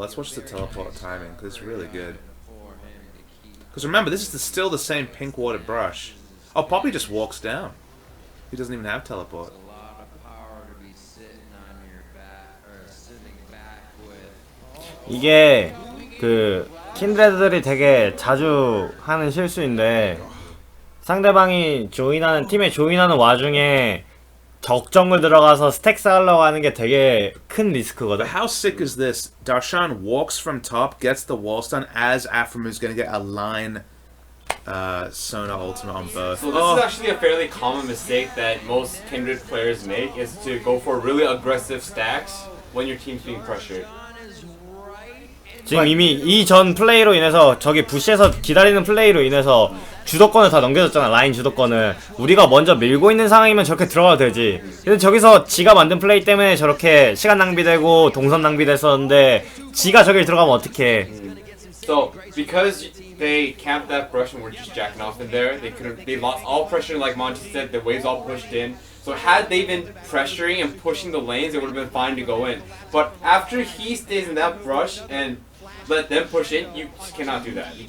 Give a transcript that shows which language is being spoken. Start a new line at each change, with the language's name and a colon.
English: Let's watch the teleport timing because it's really good. Because remember, this is still the same pink water brush. Oh, Poppy just walks down. He doesn't even have teleport. A lot of power to be sitting on your back or sitting back with.
Korean: 이게 그 킨드레드들이 되게 자주 하는 실수인데 상대방이 조인하는 팀에 조인하는 와중에 적정을 들어가서 스택 쌓으려고 하는 게 되게 큰 리스크거든.
English: But how sick is this? Darshan walks from top, gets the wall stun as Aphromu's gonna get a line Sona ultimate on both. So this is actually a fairly common mistake that most Kindred players make, is to go for really aggressive stacks when your team's being pressured.
Korean: 지금 이미 이 전 플레이로 인해서 저기 부시에서 기다리는 플레이로 인해서 주도권을 다 넘겨줬잖아. 라인 주도권을. 우리가 먼저 밀고 있는 상황이면 저렇게 들어가도 되지. 근데 저기서 지가 만든 플레이 때문에 저렇게 시간 낭비되고 동선 낭비됐었는데 지가 저길 들어가면 어떡해.
English: So because they camped that brush and were just jacking off in there, they lost all pressure, like Monty said. The waves all pushed in. So had they been pressuring and pushing the lanes, it would have been fine to go in. But after he stays in that brush and let them push in, you just cannot do that. You